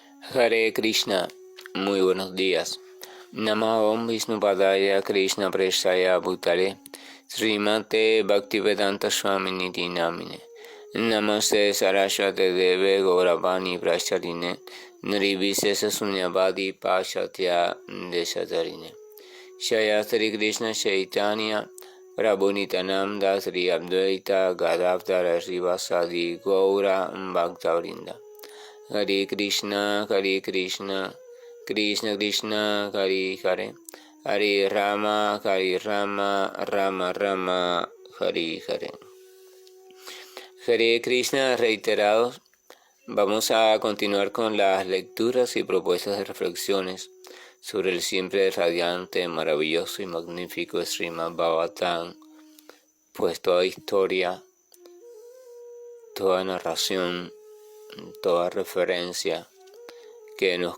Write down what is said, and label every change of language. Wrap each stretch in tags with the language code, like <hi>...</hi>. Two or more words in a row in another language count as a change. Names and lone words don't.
<sa>हरे कृष्ण,</sa> <es>muy buenos días.</es> <sa>नमो ॐ विष्णुपादाय कृष्णप्रेष्ठाय भूतले श्रीमते भक्तिवेदान्त स्वामिन् इति नामिने नमस्ते सारस्वते देवे गौरवाणी प्रचारिणे निर्विशेष शून्यवादि पाश्चात्य देशतारिणे श्री श्री कृष्ण चैतन्य प्रभु नित्यानन्द श्री अद्वैत गदाधर श्रीवासादि गौर भक्तवृन्द हरे कृष्ण, कृष्ण कृष्ण, हरे हरे, हरे राम, राम राम, हरे हरे. हरे कृष्ण</sa> <es>reiterados. Vamos a continuar con las lecturas y propuestas de reflexiones sobre el siempre radiante, maravilloso y magnífico Srimad Bhagavatam, pues toda historia, toda narración, toda referencia que nos</es>